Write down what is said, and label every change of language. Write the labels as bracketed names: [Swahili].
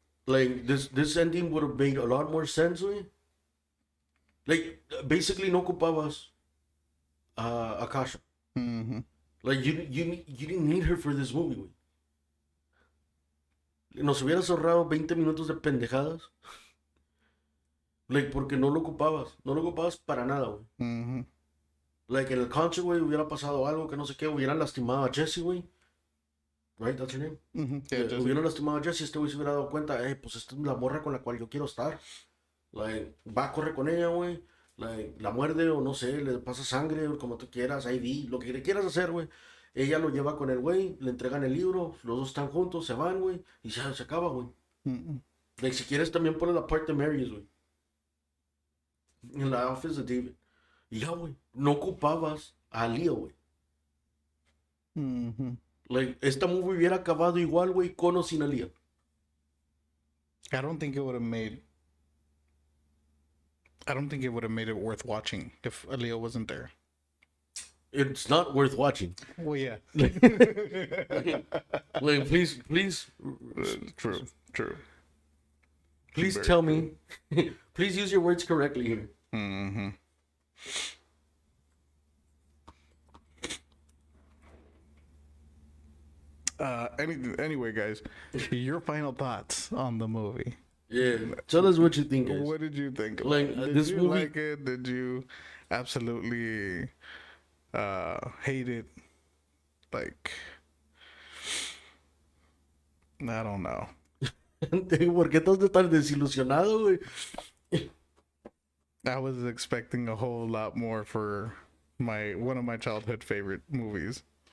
[English] Like, this ending would have made a lot more sense, [Spanish] güey. [English] Like, basically [Spanish] no ocupabas Akasha. [English] Like, you didn't need her for this movie, [Spanish] güey. Nos hubieras ahorrado 20 minutos de pendejadas. [English] Like, [Spanish] porque no lo ocupabas. No lo ocupabas para nada, güey. [English] Like, [Spanish] en el [English] concert, [Spanish] güey, hubiera pasado algo que no sé qué, hubieran lastimado a Jesse, güey. [English] Right, that's her name. Yeah, Yeah, Jesse. [Spanish] hubieran lastimado a Jesse, este güey se hubiera dado cuenta, pues esta es la morra con la cual yo quiero estar. [English] Like, [Spanish] va a correr con ella, güey. Like, la muerde o no sé, le pasa sangre, o como tú quieras, IV, lo que le quieras hacer, güey. Ella lo lleva con el güey, le entregan el libro, los dos están juntos, se van, güey, y se acaba, güey. [English] Like, [Spanish] si quieres también pones la parte de Marys, güey. En la [English] office [Spanish] de David. Y ya, güey, no ocupabas a Leo, güey. [English] Like, [Spanish] esta [English] movie [Spanish] hubiera acabado igual, güey, con o sin Aaliyah. [English] I don't think it would have made it worth watching if Aaliyah wasn't there. It's not worth watching. Well, yeah. Like, please, True. please Very tell me. Please use your words correctly here. Anyway, guys, your final thoughts on the movie. Yeah, tell us what you think, guys. What did you think? Like, Did this you movie- like it? Did you absolutely hate it? Like, I don't know. [Spanish] ¿Por qué estás tan desilusionado, güey? [English] I was expecting a whole lot more for one of my childhood favorite movies.